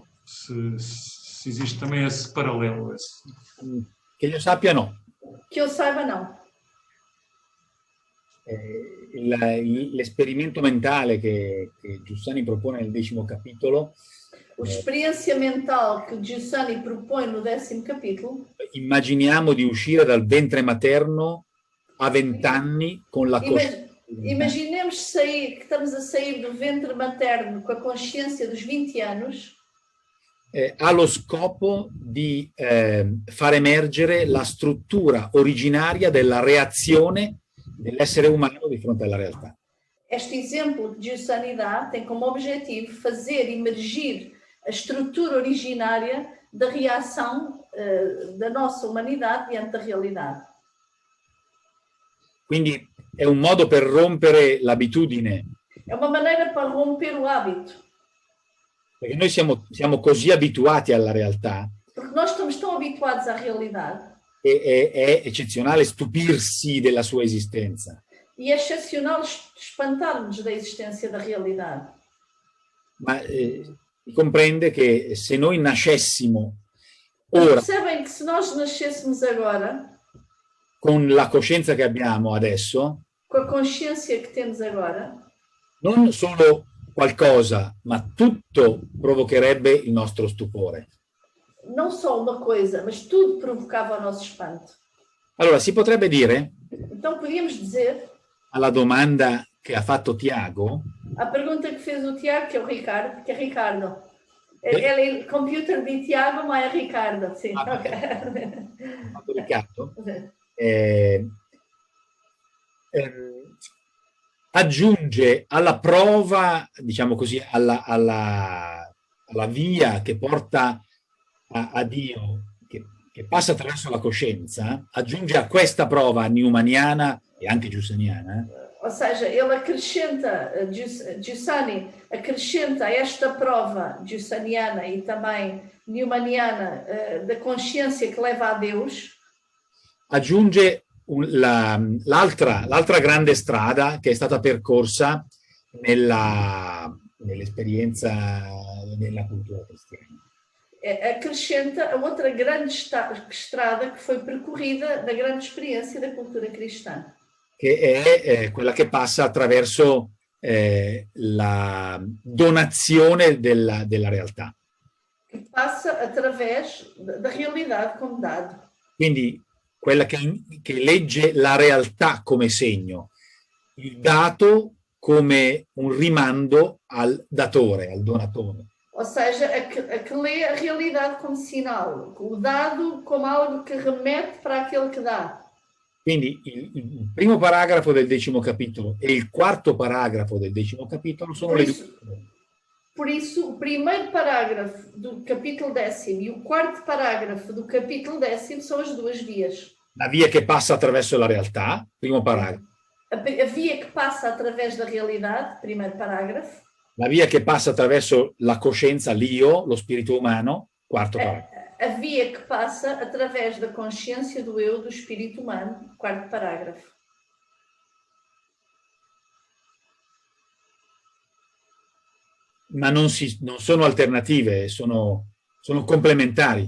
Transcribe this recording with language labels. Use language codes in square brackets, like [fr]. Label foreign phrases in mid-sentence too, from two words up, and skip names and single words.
[pt] Se existe também esse paralelo. [it] Che io sappia no. [pt] Que eu saiba, não. [it] L'esperimento mentale che Giussani propone nel 10º capitolo, [pt] A experiência mental que Giussani propõe no 10º capítulo, [it] immaginiamo di uscire dal ventre materno a 20 anni con la coscienza. [pt] imaginemos que estamos a sair do ventre materno com a consciência dos 20 anos, [it] Ha lo scopo di far emergere la struttura originaria della reazione dell'essere umano di fronte alla realtà. [pt] este exemplo que Giussani dá tem como objetivo fazer emergir a estrutura originária da reação da nossa humanidade diante da realidade. [it] Quindi è un modo per rompere l'abitudine, [pt] É uma maneira para romper o hábito, [it] perché noi siamo così abituati alla realtà [pt] porque nós estamos tão habituados à realidade [it] che è eccezionale stupirsi della sua esistenza. [pt] e é excepcional espantar-nos da existência da realidade. [it] Ma si comprende che se noi nascessimo ora [pt] Percebem que se nós nascêssemos agora, [it] con la coscienza che abbiamo adesso, [pt] com a consciência que temos agora, [it] non solo qualcosa, ma tutto provocherebbe il nostro stupore. [pt] não só uma coisa, mas tudo provocava o nosso espanto. [it] Allora, si potrebbe dire, [pt] Então podíamos dizer, [it] alla domanda che ha fatto Tiago, [pt] a pergunta que fez o Tiago, que é o Ricardo, que é Ricardo. Ele, [it] computer di Tiago, ma è Ricardo. Sì, ok. Riccardo, aggiunge alla prova, diciamo così, alla via che porta a Dio, che passa attraverso la coscienza, aggiunge a questa prova newmaniana e anche giussaniana. [pt] Ou seja, ele acrescenta, Giussani acrescenta a esta prova giussaniana e também newmaniana da consciência que leva a Deus, [it] aggiunge l'altra grande strada che è stata percorsa nell'esperienza della cultura cristiana. [pt] Acrescenta a outra grande estrada que foi percorrida da grande experiência da cultura cristã. [it] Che è quella che passa attraverso la donazione della realtà. [pt] Que passa através da realidade como dado. [it] Quindi quella che legge la realtà come segno, il dato come un rimando al datore, al donatore. [pt] Ou seja, a que lê a realidade como sinal, o dado como algo que remete para aquele que dá. [it] Quindi il primo paragrafo del 10° capitolo e il quarto paragrafo del 10° capitolo sono le due. [pt] Por isso, o primeiro parágrafo do capítulo 10º e o quarto parágrafo do capítulo 10º são as duas vias. [it] La via che passa attraverso la realtà, primo paragrafo. [pt] A via que passa através da realidade, primeiro parágrafo. [it] La via che passa attraverso la coscienza, l'io, lo spirito umano, quarto paragrafo. [pt] A via que passa através da consciência do eu, do espírito humano, quarto parágrafo. [it] Ma non sono alternative, sono complementari.